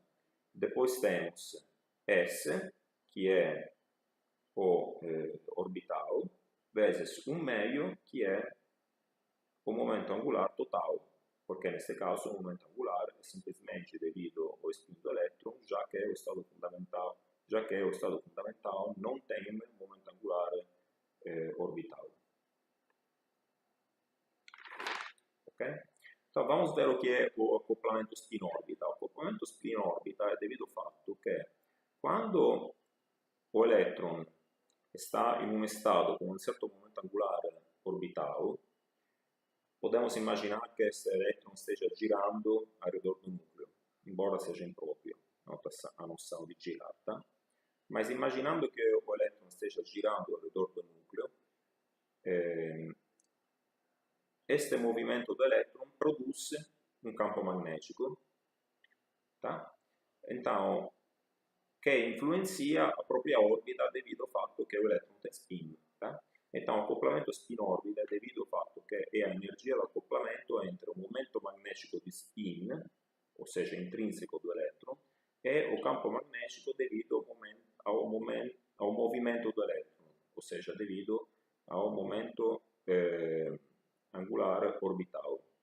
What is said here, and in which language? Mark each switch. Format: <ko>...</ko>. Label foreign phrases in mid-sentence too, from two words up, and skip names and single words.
<pt>Depois temos S, que é o orbital, vezes 1 meio, que é o momento angular total, porque neste caso o momento angular é simplesmente devido ao spin do elétron, já que o estado fundamental não tem momento angular orbital. Ok? Então vamos ver o que é o acoplamento spin-órbita. O acoplamento spin-órbita é devido ao</pt> <it>fatto che</it> <pt>quando o elétron está em um estado com um certo momento angular orbital, podemos imaginar que esse elétron esteja girando ao redor do núcleo, embora seja impróprio a noção de girata. Mas imaginando que o elétron esteja girando ao redor do núcleo, este movimento do elétron produz um campo magnético, tá? Então, que influencia a própria órbita devido ao</pt> <it>fatto che</it> <pt>o elétron tem spin, tá? Então, o acoplamento spin-órbita é devido ao</pt> <it>fatto che è</it> <pt>a energia do acoplamento entre o momento magnético</pt> <it>di spin,</it> <pt>ou seja, intrínseco do elétron, e o campo magnético devido ao movimento do elétron, ou seja, devido ao momento angular orbital.</pt>